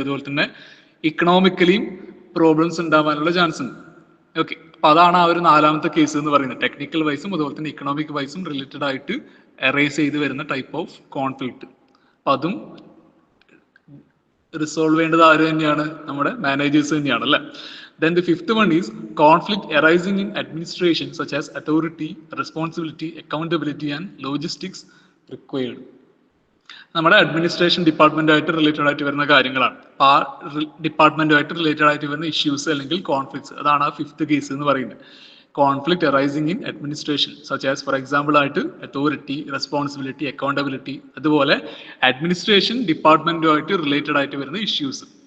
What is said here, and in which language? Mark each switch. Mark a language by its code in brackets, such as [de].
[ml] അതുപോലെ തന്നെ ഇക്കണോമിക്കലിയും പ്രോബ്ലംസ് ഉണ്ടാവാനുള്ള ചാൻസ് ഉണ്ട്. ഓക്കെ, അപ്പൊ അതാണ് ആ ഒരു നാലാമത്തെ കേസ് എന്ന് പറയുന്നത്. ടെക്നിക്കൽ വൈസും അതുപോലെ തന്നെ ഇക്കണോമിക് വൈസും റിലേറ്റഡ് ആയിട്ട് അറൈസ് ചെയ്ത് വരുന്ന ടൈപ്പ് ഓഫ് കോൺഫ്ലിക്റ്റ്. അപ്പൊ അതും റിസോൾവ് ചെയ്യേണ്ടത് ആര് തന്നെയാണ്? നമ്മുടെ മാനേജേഴ്സ് തന്നെയാണ് അല്ലേ. [en] Then the fifth one is conflict arising in administration such as authority, responsibility, accountability and logistics required. [ml] നമ്മുടെ അഡ്മിനിസ്ട്രേഷൻ ഡിപ്പാർട്ട്മെന്റുമായിട്ട് റിലേറ്റഡ് ആയിട്ട് വരുന്ന കാര്യങ്ങളാണ്. അപ്പൊ ആ ഡിപ്പാർട്ട്മെന്റുമായിട്ട് റിലേറ്റഡ് ആയിട്ട് വരുന്ന ഇഷ്യൂസ് അല്ലെങ്കിൽ കോൺഫ്ലിക്ട്സ്, അതാണ് ആ ഫിഫ്ത്ത് കേസ് എന്ന് പറയുന്നത്. [en] conflict arising in administration such as [ml] for example ആയിട്ട് അതോറിറ്റി, റെസ്പോൺസിബിലിറ്റി, അക്കൗണ്ടബിലിറ്റി, അതുപോലെ അഡ്മിനിസ്ട്രേഷൻ ഡിപ്പാർട്ട്മെന്റുമായിട്ട് റിലേറ്റഡ് ആയിട്ട് വരുന്ന ഇഷ്യൂസ്.